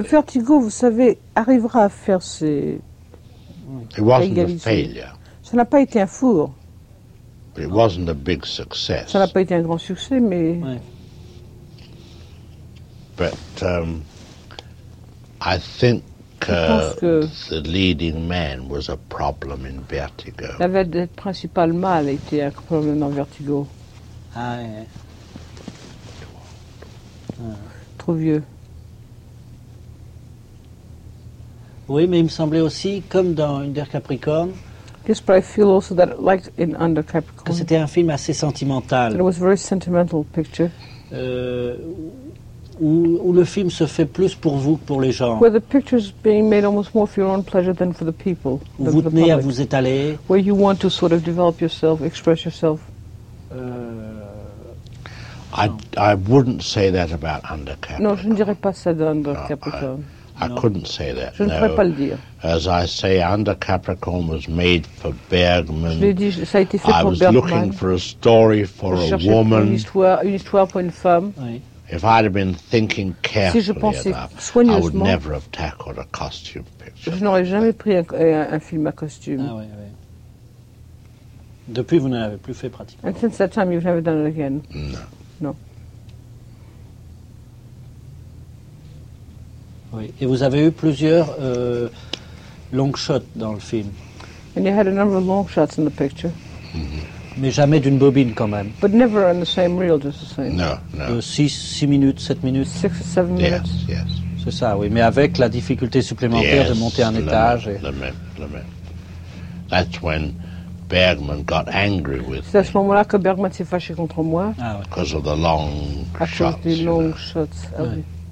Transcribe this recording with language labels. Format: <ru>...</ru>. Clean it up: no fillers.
<en>Well,</en> <fr>Vertigo, vous savez, arrivera à faire ses.</fr> <en>It wasn't a failure.</en> <fr>Ça n'a pas été un four.</fr> <en>It wasn't a big success.</en> <fr>Ça n'a pas été un grand succès, mais. Ouais.</fr> <en>But. I think the leading man was a problem in Vertigo. La vedette principale mal était un problème dans Vertigo. Ah, yeah.</en> <fr>Trop vieux. Oui, mais il me semblait aussi, comme dans Under Capricorn.</fr> <en>Yes, but I feel also that, like in Under Capricorn.</en> <fr>Que c'était un film assez sentimental.</fr> <en>It was a very sentimental picture.</en> <fr>Où le film se fait plus pour vous que pour les gens.</fr> <en>Where the picture is being made almost more for your own pleasure than for the people.</en> <fr>Où vous tenez à vous étaler.</fr> <en>Where you want to sort of develop yourself, express yourself. I wouldn't say that about Under Capricorn.</en> <fr>Non, je ne dirais pas ça d'Under Capricorn.</fr> <en>I couldn't say that.</en> <fr>Je ne pourrais pas le dire.</fr> <en>As I say, Under Capricorn was made for Bergman.</en> <fr>Je l'ai dit, ça a été fait pour</fr> <en>Bergman. I was looking for a story for a woman.</en> <fr>Je cherchais une histoire pour une femme. Oui.</fr> <en>If I'd have been thinking carefully enough, I would never have tackled a costume picture.</en> <fr>Je n'aurais jamais pris un film à costume. Ah oui, oui. Depuis, vous n'en avez plus fait pratiquement.</fr> <en>And since that time, you've never done it again. No.</en> <fr>Oui. Et vous avez eu plusieurs long shots dans le film.</fr> <en>And you had a number of long shots in the picture.</en> <fr>Mais jamais d'une bobine, quand même.</fr> <en>But never on the same reel, just the same. No. 6 minutes, 7 minutes. 6 or 7 minutes. Yes, yes.</en> <fr>C'est ça, oui. Mais avec la difficulté supplémentaire de monter un étage.</fr> <en>Yes,</en> <fr>le même.</fr> <en>That's when Bergman got angry with me.</en> <fr>C'est à ce moment-là que Bergman s'est fâché contre moi. Ah, oui.</fr> <en>Because of the long</en> <fr>à</fr> <en>shots.</en> <fr>À cause des long shots. Ah, oui.</fr>